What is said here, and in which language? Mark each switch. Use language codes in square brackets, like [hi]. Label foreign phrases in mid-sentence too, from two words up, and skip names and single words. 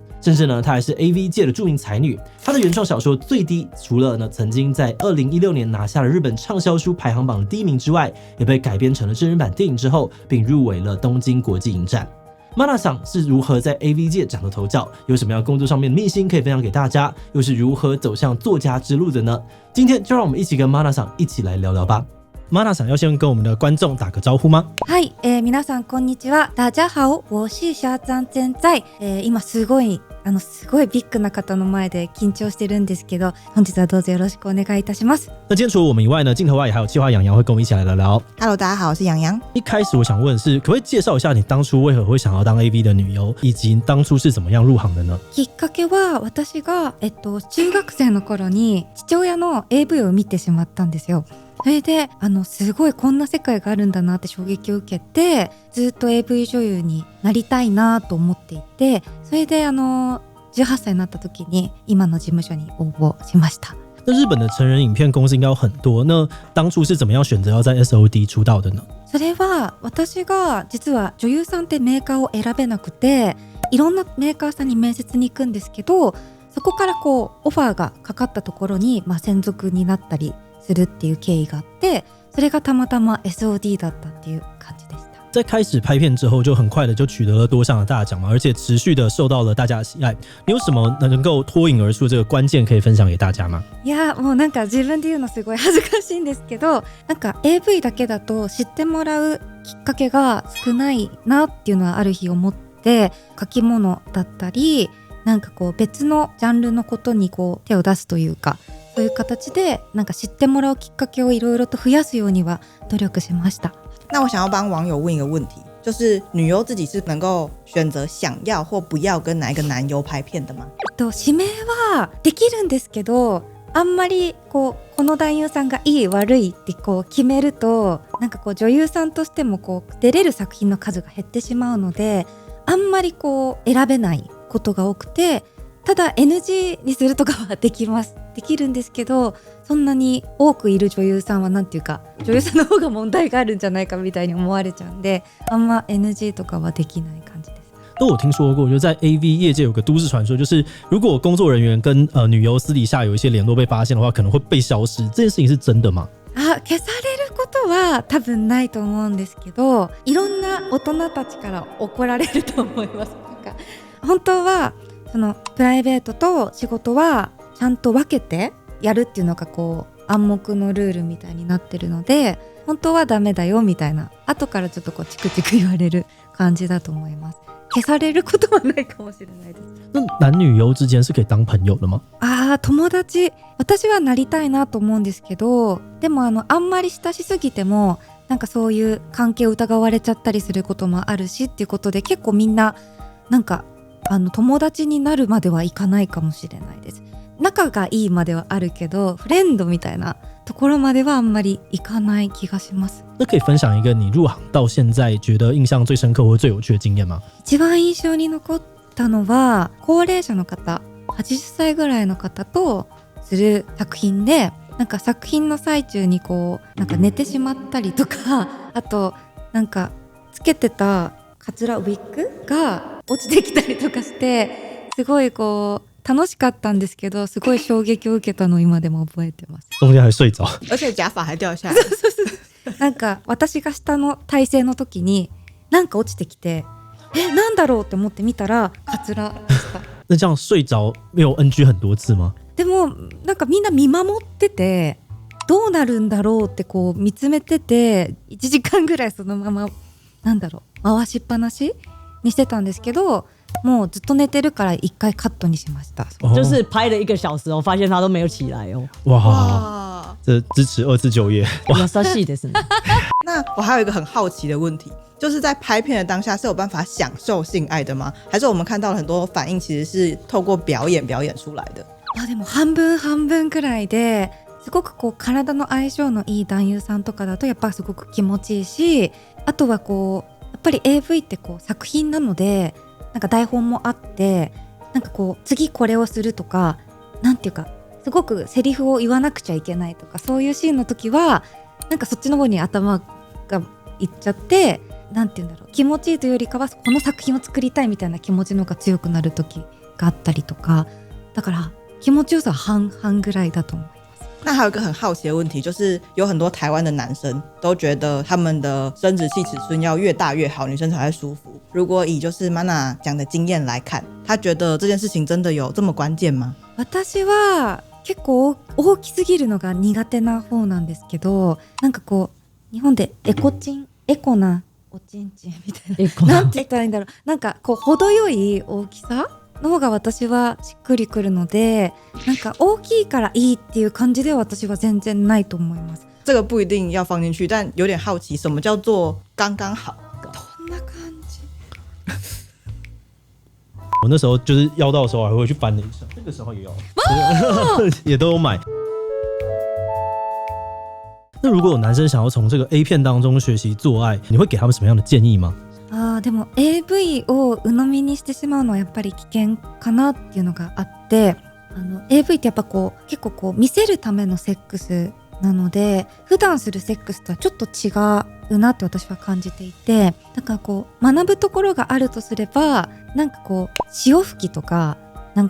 [zh] 甚至呢，她还是 AV 界的著名才女。她的原创小说《最低》，除了呢曾经在2016年拿下了日本畅销书排行榜的第1名之外，也被改编成了真人版电影之后，并入围了东京国际影展。Mana-san 是如何在 AV 界崭露头角？有什么样工作上面的秘辛可以分享给大家？又是如何走向作家之路的呢？今天就让我们一起跟 Mana-san 一起来聊聊吧。Mana-san 要先跟我们的观众打个招呼吗？ [ja] はい、皆さんこんにちは。 [zh] 大家好、我是沙仓真菜。 [ja] 今すごいビッグな方の前で緊張してるんですけど、本日はどうぞよろしくお願いいたします。 [zh] 那今天除了我们以外呢，镜头外也还有企划洋洋会跟我们一起来聊聊。 Hello， 大家好，我是洋洋。一开始我想问的是，可不可以介绍一下你当初为何会想要当 AV 的女优，以及当初是怎么样入行的呢？ [ja] きっかけは私が中学生の頃に父親の AV を見てしまったんですよ。それですごいこんな世界があるんだなって衝撃を受けて、ずっと AV 女優になりたいなと思っていて、それで18歳になった時に今の事務所に応募しました。 [zh] 那日本的成人影片公司应该有很多，那当初是怎么样選擇要在 SOD 出道的呢？ [ja] それは私が実は女優さんってメーカーを選べなくて、いろんなメーカーさんに面接に行くんですけど、そこからこうオファーがかかったところに、専属になったりするっていう経緯があって、それがたまたま SOD だったっていう感じでした。 [zh] 在开始拍片之后，就很快的就取得了多项的大奖嘛，而且持续的受到了大家的喜爱。你有什么能够脱颖而出这个关键可以分享给大家吗？ [ja] いや、もうなんか自分で言うのすごい恥ずかしいんですけど、なんか AV だけだと知ってもらうきっかけが少ないなっていうのはある日思って、書き物だったり、なんかこう別のジャンルのことにこう手を出すというか、そういう形でなんか知ってもらうきっかけをいろいろと増やすようには努力しました。 [zh] 那我想要帮网友问一个问题，就是女优自己是能够选择想要或不要跟哪一个男优拍片的吗？ [ja] 指名はできるんですけど、あんまりこの男優さんがいい悪いって決めると、なんか女優さんとしても出れる作品の数が減ってしまうので、あんまり選べないことが多くて、ただ NG にするとかはできるんですけど、そんなに多くいる女優さんはなんていうか、女優さんの方が問題があるんじゃないかみたいに思われちゃうんで、あんま NG とかはできない感じです。 [zh] 都有听说过，就在 AV 业界有个都市传说，就是如果工作人员跟女优私底下有一些联络被发现的话，可能会被消失。这件事情是真的吗？ [ja] 消されることは多分ないと思うんですけど、いろんな大人たちから怒られると思います。なんか本当はそのプライベートと仕事はちゃんと分けてやるっていうのが暗黙のルールみたいになってるので、本当はダメだよみたいな、後からちょっとチクチク言われる感じだと思います。消されることはないかもしれないです。 [zh] 那男女優之間是可以当朋友的吗？ [ja] 友達、私はなりたいなと思うんですけど、でもあんまり親しすぎてもなんかそういう関係を疑われちゃったりすることもあるしっていうことで、結構みんななんか友達になるまではいかないかもしれないです。仲がいいまではあるけど、フレンドみたいなところまではあんまりいかない気がします。 [zh] 那可以分享一个你入行到现在觉得印象最深刻或最有趣的经验吗？ [ja] 一番印象に残ったのは、高齢者の方、80歳ぐらいの方とする作品で、なんか作品の最中になんか寝てしまったりとか、あとなんかつけてたカツラウィッグが落ちてきたりとかして、すごい楽しかったんですけど、すごい衝撃を受けたのを今でも覚えてます。 [zh] 中间还睡着，而且假发还掉下来。 [ja] なんか私が下の体勢の時になんか落ちてきて、なんだろうって思って見たらカツラでした。 [zh] 那这样睡着没有 NG 很多次吗？ [ja] でもなんかみんな見守っててどうなるんだろうってこう見つめてて1時間ぐらいそのままなんだろう回しっぱなしにしてたんですけど、もうずっと寝てるから1回カットにしました。 [zh] 就是拍了1个小时哦，发现他都没有起来哦。哇，哇，这支持2次就业。 [ja] 優しいですね。 [zh] 那我还有一个很好奇的问题，就是在拍片的当下是有办法享受性爱的吗？还是我们看到了很多反应其实是透过表演出来的？ [ja] でも半分半分くらいですごくこう体の相性のいい男優さんとかだとやっぱすごく気持ちいいし、あとはこうやっぱり AV ってこう作品なのでなんか台本もあってなんかこう次これをするとかなんていうかすごくセリフを言わなくちゃいけないとかそういうシーンの時はなんかそっちの方に頭がいっちゃってなんていうんだろう気持ちいいというよりかはこの作品を作りたいみたいな気持ちの方が強くなる時があったりとかだから気持ちよさは半々ぐらいだと思います。 [zh] 那还有一个很好奇的问题，就是有很多台湾的男生都觉得他们的生殖器尺寸要越大越好，女生才会舒服。如果以就是 Mana 讲的经验来看，他觉得这件事情真的有这么关键吗？ [ja] 私は結構大きすぎるのが苦手な方なんですけど、なんかこう日本でエコなおちんちんみたいななんて言ったらいいんだろう、なんかこう程よい大きさの方が私はしっくりくるので、なんか大きいからいいっていう感じでは私は全然ないと思います。 [zh] 这个不一定要放进去，但有点好奇，什么叫做刚刚好？ [ja] どんな感じ？ [zh] 我那时候就是要到的时候还会去翻了一下，那个时候也要，也都有买。那如果有男生想要从这个 A 片当中学习做愛，你会给他们什么样的建议吗？ [ja] でも AV を鵜呑みにしてしまうのはやっぱり危険かなっていうのがあって、AV ってやっぱこう結構こう見せるためのセックスなので普段するセックスとはちょっと違うなって私は感じていて、だからこう学ぶところがあるとすればなんかこう潮吹きとかなんか